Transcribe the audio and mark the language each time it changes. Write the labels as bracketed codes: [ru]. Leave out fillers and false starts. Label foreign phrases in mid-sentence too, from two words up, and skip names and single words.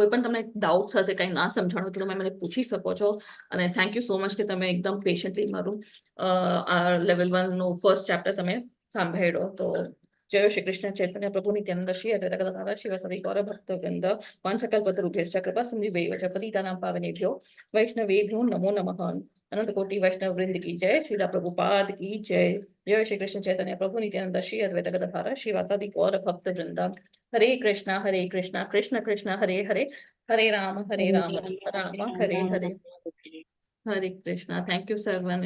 [gu] કોઈ પણ તમને ડાઉટ્સ હશે, કંઈ ના સમજાણું તો તમે મને પૂછી શકો છો. અને [en] thank you so much [gu] કે તમે એકદમ પેશન્ટલી મારું આ લેવલ 1 નું [en] first chapter [gu] તમે સાંભળ્યો. [sa] તો જય શ્રી કૃષ્ણ ચૈતન્ય પ્રભુ નિત્યાનંદ શ્રી અદ્વૈત શિવ સદૈ ગૌર ભક્તવૃંદ પાંચકલ્પતરુભ્યશ્ચ કૃપા સિંધુભ્યૈવ ચ પતિતાનાં પાવનેભ્યો વૈષ્ણવેભ્યો નમો નમઃ. [hi] अनंत कोटि वैष्णव वृंद की जय, श्रीला प्रभुपाद की जय. [sa] जय श्री कृष्ण चैतन्य प्रभु नित्यानंद श्री अद्वैत गदाधर श्रीवासादि गौर भक्त वृंद. हरे कृष्णा कृष्ण कृष्ण हरे हरे, हरे राम राम हरे हरे, हरे कृष्णा. [en] thank you Sarvan.